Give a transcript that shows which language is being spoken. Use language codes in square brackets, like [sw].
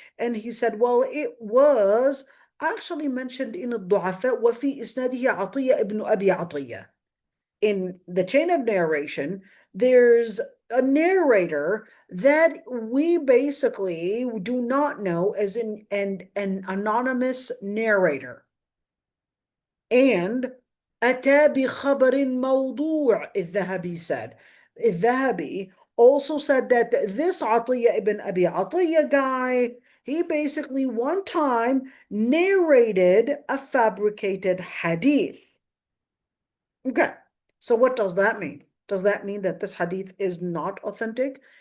[en] And he said, well, it was actually mentioned in [ar] الضعفاء وفي إسناده عطية ابن أبي عطية. [en] In the chain of narration, there's a narrator that we basically do not know as an anonymous narrator. [ar] And أتى بخبر موضوع, الذهبي said. [en] الذهبي also said that this Atiyah ibn Abi Atiyah guy, he basically one time narrated a fabricated hadith. Okay. So what does that mean? Does that mean that this hadith is not authentic?